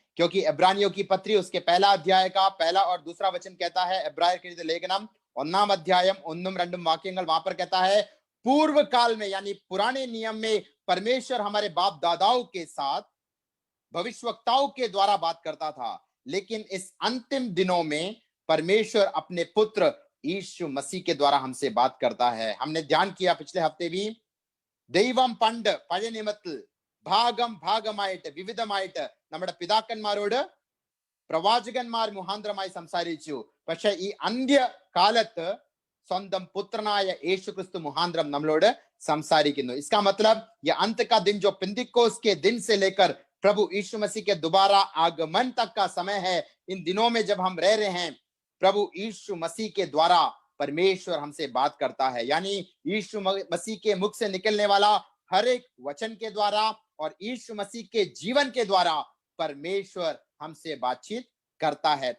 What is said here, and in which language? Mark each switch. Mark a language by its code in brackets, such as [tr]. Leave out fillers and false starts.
[hi] क्योंकि इब्रानियों की पत्री उसके पहला अध्याय का पहला और दूसरा वचन कहता है, [ml] എബ്രായർക്ക് എഴുതിയ ലേഖനം 1 अध्यायम 1-2 वाक्यങ്ങൾ, [hi] वहां पर कहता है, पूर्व काल में यानी पुराने नियम में परमेश्वर हमारे बाप दादाओं के साथ भविष्यवक्ताओं के द्वारा बात करता था, लेकिन इस अंतिम दिनों में परमेश्वर अपने पुत्र यीशु मसीह के द्वारा हमसे बात करता है। हमने ध्यान किया पिछले हफ्ते भी, [ml] ദൈവം പണ്ട് പഴയ നിയമത്തിൽ ഭാഗം ഭാഗമായിട്ട് വിവിധമായിട്ട് നമ്മുടെ പിതാക്കന്മാരോട് പ്രവാചകന്മാർ മുഖാന്തരമായി സംസാരിച്ചു. പക്ഷെ ഈ അന്ത്യകാലത്ത് സ്വന്തം പുത്രനായ യേശു क्रिस्तु मुहांद्रम നമ്മളോട് സംസാരിക്കുന്നു। [hi] इसका मतलब ये अंत का दिन जो पेंतिकोस्त के दिन से लेकर प्रभु यीशु मसीह के दोबारा आगमन तक का समय है, इन दिनों में जब हम रह रहे हैं, प्रभु यीशु मसीह के द्वारा परमेश्वर हमसे बात करता है। यानी यीशु मसीह के मुख से निकलने वाला हर एक वचन के द्वारा और यीशु मसीह के जीवन के द्वारा परमेश्वर हमसे बातचीत करता है।